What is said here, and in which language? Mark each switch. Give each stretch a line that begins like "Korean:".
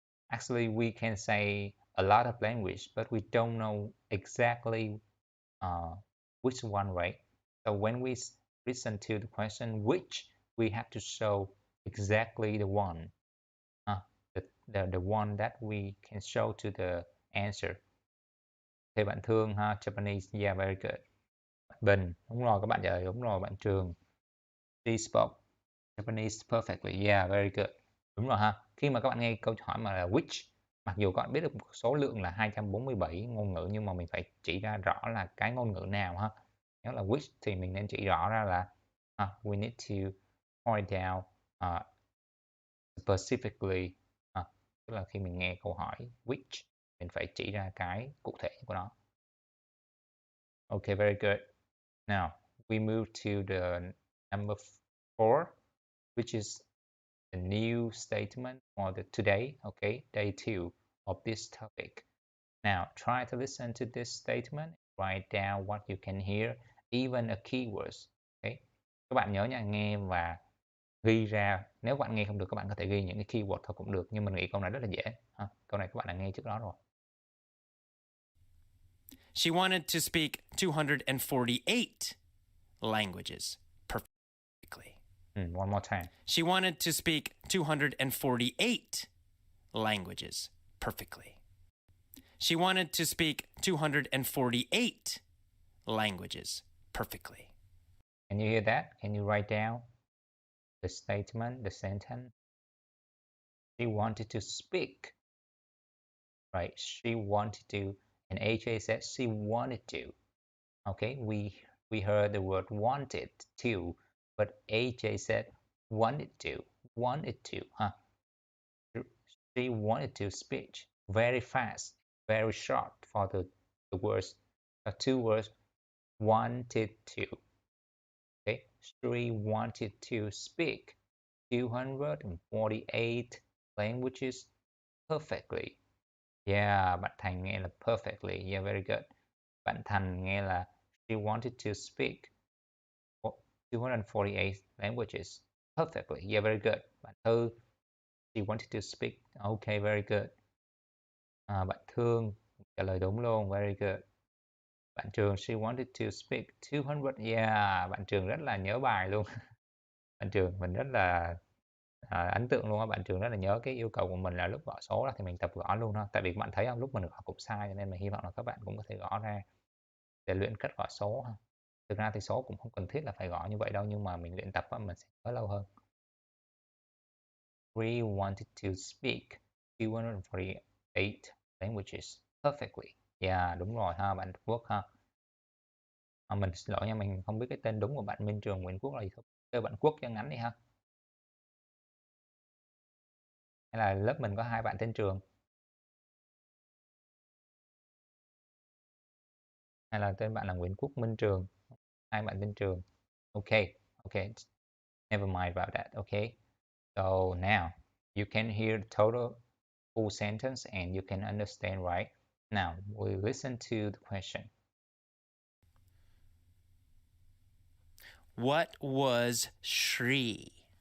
English: Actually, we can say a lot of language, but we don't know exactly which one, right? So when we listen to the question which, we have to show exactly the one, the one that we can show to the answer.
Vietnamese: Thì bạn Thương ha,
English: Japanese, yeah, very good.
Vietnamese: Bạn Bình, đúng rồi, các bạn trả lời đúng rồi.
English: Bạn Trường, she spoke Japanese perfectly, yeah, very good.
Vietnamese: Đúng rồi ha. Khi mà các bạn nghe câu hỏi mà là which, mặc dù các bạn biết được một số lượng là 247 ngôn ngữ, nhưng mà mình phải chỉ ra rõ là cái ngôn ngữ nào ha. Nếu là which thì mình nên chỉ rõ ra là
English: we need to point down specifically,
Vietnamese: tức là khi mình nghe câu hỏi which, mình phải chỉ ra cái cụ thể của nó.
English: Okay, very good. Now we move to the number 4, which is the new statement for the today. Okay, day 2 of this topic. Now try to listen to this statement, write down what you can hear, even a keywords.
Vietnamese: Okay, các bạn nhớ nha, nghe và ghi ra. Nếu bạn nghe không được, các bạn có thể ghi những cái keyword thôi cũng được, nhưng mình nghĩ câu này rất là dễ ha. Câu này các bạn đã nghe trước đó rồi.
English: She wanted to speak 248 languages perfectly. One more time. She wanted to speak 248 languages perfectly. She wanted to speak 248 languages perfectly. Can you hear that? Can you write down the statement, the sentence? She wanted to speak, right? She wanted to, and AJ said she wanted to. Okay, we heard the word wanted to, but AJ said wanted to, huh? She wanted to speak very fast, very short for the words, the two words, wanted to. Okay, she wanted to speak 248 languages perfectly.
Vietnamese: Yeah, bạn Thành nghe là perfectly.
English: Yeah, very good.
Vietnamese: Bạn Thành nghe là
English: she wanted to speak 248 languages perfectly. Yeah, very good. Bạn Thư, she wanted to speak. Okay, very good.
Vietnamese: Bạn Thương trả lời đúng luôn.
English: Very good. Bạn Trường, she wanted to speak 200.
Vietnamese: Yeah, bạn Trường rất là nhớ bài luôn. Bạn Trường mình rất là ấn tượng luôn á. Bạn Trường rất là nhớ cái yêu cầu của mình là lúc gõ số đó thì mình tập gõ luôn thôi. Tại vì bạn thấy không, lúc mình gõ cũng sai, cho nên mình hy vọng là các bạn cũng có thể gõ ra để luyện cách gõ số ha. Thực ra thì số cũng không cần thiết là phải gõ như vậy đâu, nhưng mà mình luyện tập mình sẽ nhớ lâu hơn.
English: We wanted to speak 248 languages perfectly.
Vietnamese: Yeah, đúng rồi ha, bạn Quốc ha. Mình xin lỗi nha, mình không biết cái tên đúng của bạn Minh Trường Nguyễn Quốc là gì, kêu bạn Quốc cho ngắn đi ha. Hay là lớp mình có hai bạn tên Trường? Hay là tên bạn là Nguyễn Quốc Minh Trường? Hai bạn tên Trường. Okay, okay.
English: Never mind about that, okay? So now you can hear the total full sentence and you can understand, right? Now we listen to the question. What was she?